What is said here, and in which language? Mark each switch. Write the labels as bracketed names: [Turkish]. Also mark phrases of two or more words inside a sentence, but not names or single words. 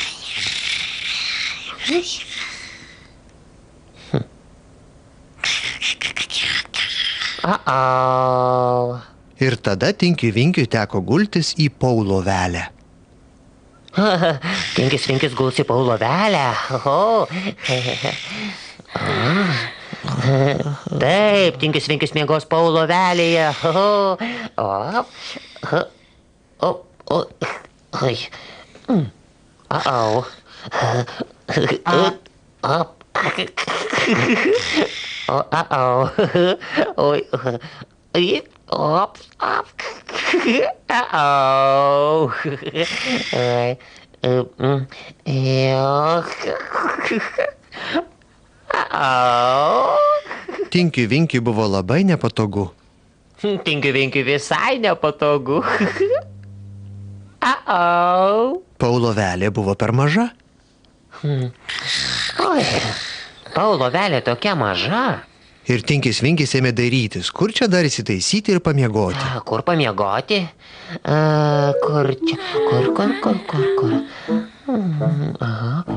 [Lithuanian] Au. Ir tada Tinkiui Vinkiui teko gultis į Pau lovelę. Tinkis Vinkis guls į Pau lovelę. Oho. Taip, Tinkis Vinkis miegos Pau lovelėje. Op. Oi. Au. Op. Au. Oi. Op. Au. Au. Tinkiui Vinkiui buvo labai nepatogu. Tinkiui Vinkiui visai nepatogu. Au. Pau lovelė buvo per maža. Oi. Pau lovelė tokia maža. Ir Tinkis Vinkis ėmė dairytis, kur čia dar įsitaisyti ir pamiegoti. Kur pamiegoti? Kur čia? Kur? Aha.